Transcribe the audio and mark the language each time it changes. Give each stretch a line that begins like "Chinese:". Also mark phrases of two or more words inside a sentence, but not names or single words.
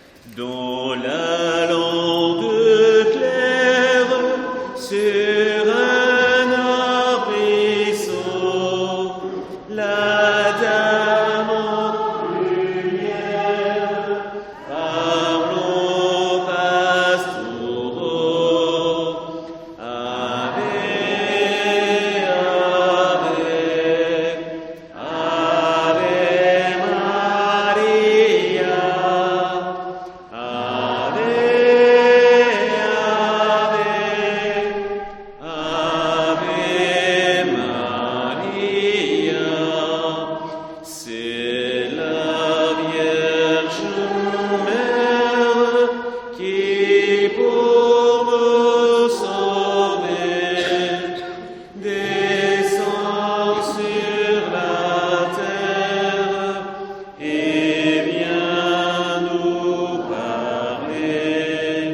French: Dans la lande claire, sur un arbrisseau, la dame en lumière parle aux pastoraux.
Latin: Ave, Ave, Ave Maria. Ave, Ave, Ave Maria.
French: C'est la Vierge Mère qui, pour me sauver, descend sur la terre et vient nous parler.